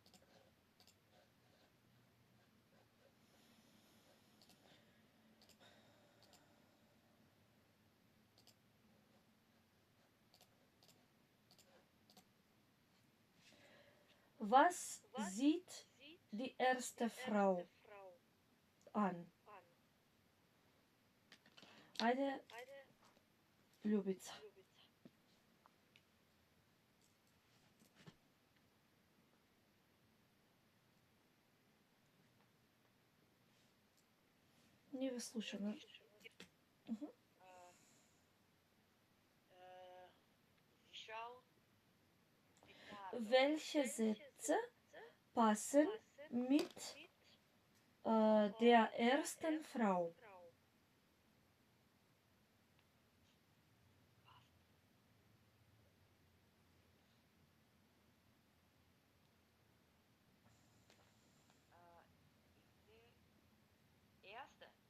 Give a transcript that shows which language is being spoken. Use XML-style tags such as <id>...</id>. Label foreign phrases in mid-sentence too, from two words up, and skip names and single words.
<de>Was sieht die erste Frau an?</de> <mk>Ајде, Љубица. Ние ве слушаме.</mk> <de>Sie schaut die Tatort. Welche Sätze passen mit der ersten Frau? Erste.</de>